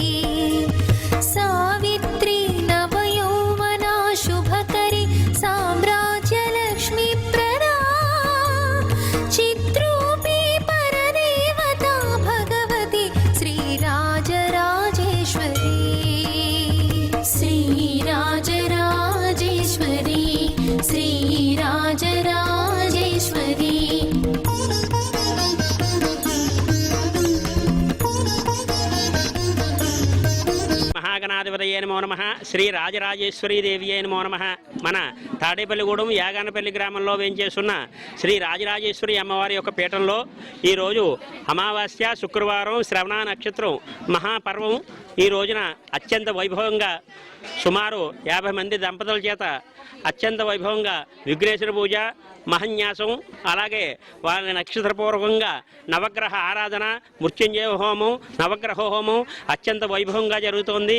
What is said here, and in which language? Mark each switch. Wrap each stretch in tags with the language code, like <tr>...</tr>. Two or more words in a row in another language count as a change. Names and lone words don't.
<sa>सावित्री नवयौवना शुभकरी साम्राज्यलक्ष्मी प्रदा चित्रूपी परदेवता भगवती श्रीराजराजेश्वरी श्रीराजराजेश्वरी श्रीराजराजेश्वरी महागणाधिपतये नमो नमः श्री राजराजेश्वरी देव्ये नमो नमः</sa> <te>మన తాడేపల్లిగూడెం యాగానపల్లి గ్రామంలో వేంచేస్తున్న శ్రీ రాజరాజేశ్వరి అమ్మవారి యొక్క పీఠంలో ఈరోజు అమావాస్య శుక్రవారం శ్రవణ నక్షత్రం మహాపర్వం ఈ రోజున అత్యంత వైభవంగా సుమారు 50 మంది దంపతుల చేత అత్యంత వైభవంగా విఘ్నేశ్వర పూజ మహన్యాసం అలాగే వాళ్ళ నక్షత్రపూర్వకంగా నవగ్రహ ఆరాధన మృత్యుంజయ హోమం నవగ్రహ హోమం అత్యంత వైభవంగా జరుగుతోంది.</te>